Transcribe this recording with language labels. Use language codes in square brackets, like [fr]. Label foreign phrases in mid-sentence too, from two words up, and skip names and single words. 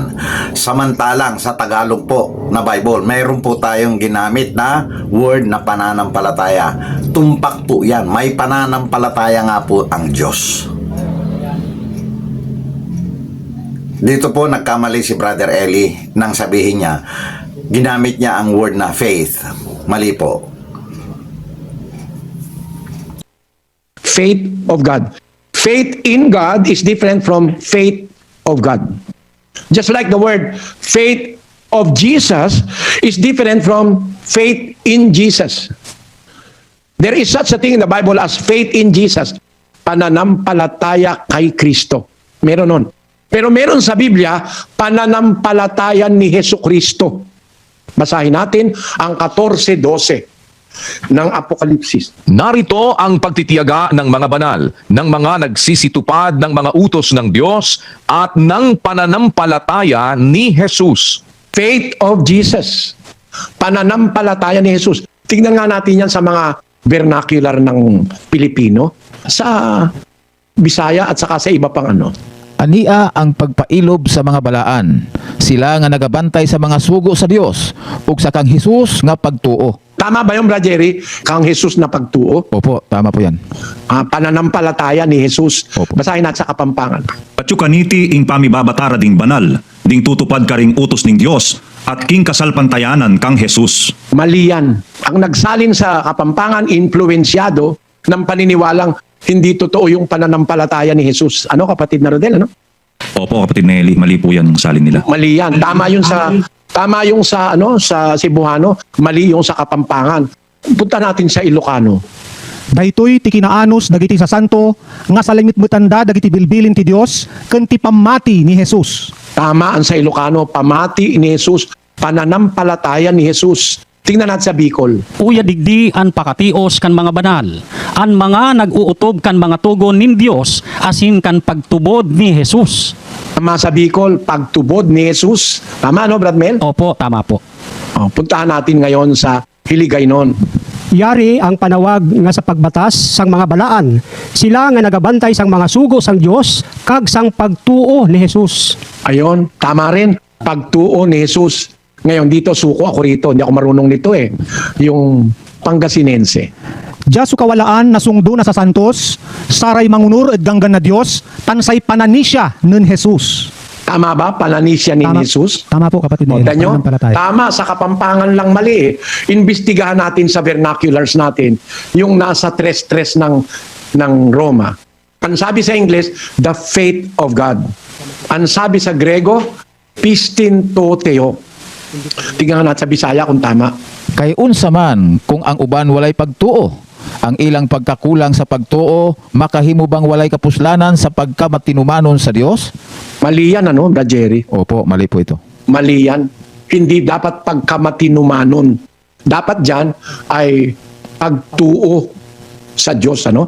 [tl] Samantalang sa Tagalog po na Bible, mayroon po tayong ginamit na word na pananampalataya. Tumpak po yan. May pananampalataya nga po ang Diyos. Dito po nagkamali si Brother Eli nang sabihin niya, ginamit niya ang word na faith. Mali po. [en] Faith of God. Faith in God is different from faith of God. Just like the word faith of Jesus is different from faith in Jesus. There is such a thing in the Bible as faith in Jesus. [tl] Pananampalataya kay Kristo. Meron nun. Pero meron sa Biblia, pananampalataya ni Jesucristo. Basahin natin ang 14:12 ng Apokalipsis. Narito ang pagtitiyaga ng mga banal, ng mga nagsisitupad ng mga utos ng Diyos at ng pananampalataya ni Jesus. [en] Faith of Jesus. [tl] Pananampalataya ni Jesus. Tingnan nga natin yan sa mga vernacular ng Pilipino, sa Bisaya at saka sa iba pang ano. [ceb] Ania ang pagpailob sa mga balaan. Sila nga nagabantay sa mga sugo sa Dios ug sa kang Hesus nga pagtuo. [tl] Tama ba yung Brad Jerry? [ceb] Kang Jesus na pagtuo? [tl] Opo, tama po yan. Pananampalataya ni Jesus. Opo. Basahin natin sa Kapampangan. [pam] Patsukaniti ing pamibabatara ding banal, ding tutupad ka ring utos ning Dios, at king kasalpantayanan kang Jesus. [tl] Mali yan. Ang nagsalin sa Kapampangan, influensyado ng paniniwalang hindi totoo yung pananampalataya ni Jesus. Ano, kapatid na Rodel, ano? Opo, kapatid Nelly, mali po yan ang salin nila. Mali yan. Tama yung sa ano, sa Cebuano, mali yung sa Kapampangan. Punta natin sa Ilocano. [ilo] Daytoy ti kinaanos dagiti sa santo nga sa langit mutanda dagiti bilbilin ti Dios ken ti pamati ni Jesus. [tl] Tama ang sa Ilocano, [ilo] pamati ni Jesus, [tl] pananampalataya ni Jesus. Tingnan natin sa Bicol. [bik] Uya digdi an pakatios kan mga banal, an mga nag-uutob kan mga tugon nin Dios asin kan pagtubod ni Jesus. [tl] Tama sa Bicol, [bik] pagtubod ni Jesus. [tl] Tama no, Brad Mel? Opo, tama po. Puntahan natin ngayon sa Hiligaynon. [hil] Yari ang panawag nga sa pagbatas sang mga balaan. Sila nga nagabantay sang mga sugo sang Dios kag sang pagtuo ni Jesus. [tl] Ayon, tama rin. [hil] Pagtuo ni Jesus. [tl] Ngayon dito, suko ako rito. Hindi ako marunong nito eh. Yung Pangasinense. [pag] Diya kawalaan nasungdo na sa santos, saray mangunur ed ganggan na Dios, tansay pananisya nen Jesus. [tl] Tama ba? [pag] Pananisya ni Jesus? [tl] Tama po kapatid O, Nel. tanyo? Pananampalataya. Tama, sa Kapampangan lang mali eh. Imbestigahan natin sa vernaculars natin yung nasa tres-tres ng Roma. Ang sabi sa English, [en] the faith of God. [tl] Ang sabi sa Grego, [el] πίστιν τοῦ θεοῦ. [tl] Tingnan natin sa Bisaya kung tama. [ceb] Kay unsa man kung ang uban walay pagtuo, ang ilang pagkakulang sa pagtuo makahimo bang walay kapuslanan sa pagkamatinumanon sa Dios? [tl] Mali yan, ano, Brad Jerry? Opo, mali po ito. Mali yan. Hindi dapat pagkamatinumanon. Dapat dyan ay pagtuo sa Diyos, ano?